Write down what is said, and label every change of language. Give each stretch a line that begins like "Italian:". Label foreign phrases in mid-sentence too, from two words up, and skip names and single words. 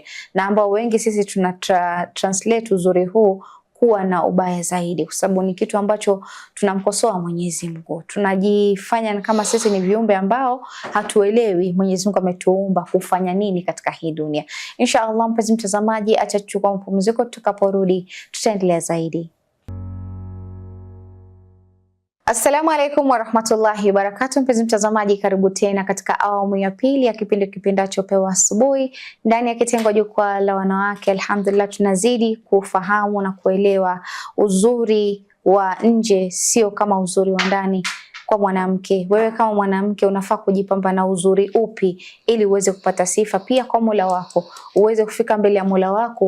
Swahili: Na ambao wengi sisi translate uzuri huu kuwa na ubaya zaidi, kwa sababu ni kitu ambacho tunamkosoa Mwenyezi Mungu. Tunajifanya kama sisi ni viumbe ambao hatuelewi Mwenyezi Mungu ametuumba kufanya nini katika hii dunia. Inshallah mpenzi mtazamaji, acha tuchukue mapumziko, tutakaporudi tutaendelea zaidi.
Arabic: السلام عليكم ورحمة الله وبركاته.
Swahili: Mpenzi mtazamaji, karibu tena katika awamu ya pili ya kipindi kipendacho Pewa Asubuhi ndani ya kitengo Jukwaa la Wanawake. Alhamdulillah, tunazidi kufahamu na kuelewa uzuri wa nje sio kama uzuri wa ndani kwa mwanamke. Wewe kama mwanamke unafaa kujipamba na uzuri upi ili uweze kupata sifa pia kwa Mola wako, uweze kufika mbele ya Mola wako.